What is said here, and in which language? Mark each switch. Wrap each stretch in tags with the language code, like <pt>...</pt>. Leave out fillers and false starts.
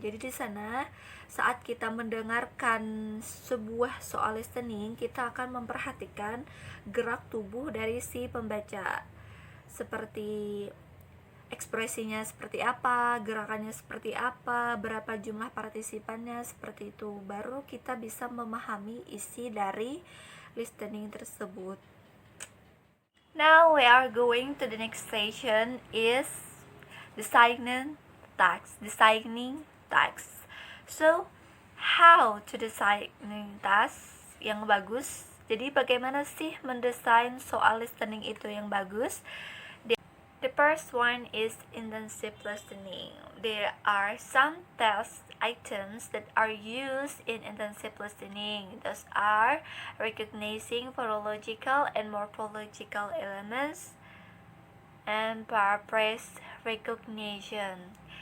<id>Jadi di sana saat kita mendengarkan sebuah soal listening, kita akan memperhatikan gerak tubuh dari si pembaca, seperti ekspresinya seperti apa, gerakannya seperti apa, berapa jumlah partisipannya, seperti itu. Baru kita bisa memahami isi dari listening tersebut.</id> <en>Now we are going to the next session is designing tasks. So how to designing tasks</en> <id>yang bagus? Jadi bagaimana sih mendesain soal listening itu yang bagus?</id> <en>The first one is intensive listening. There are some task items that are used in intensive listening. Those are recognizing phonological and morphological elements and paraphrase recognition.</en>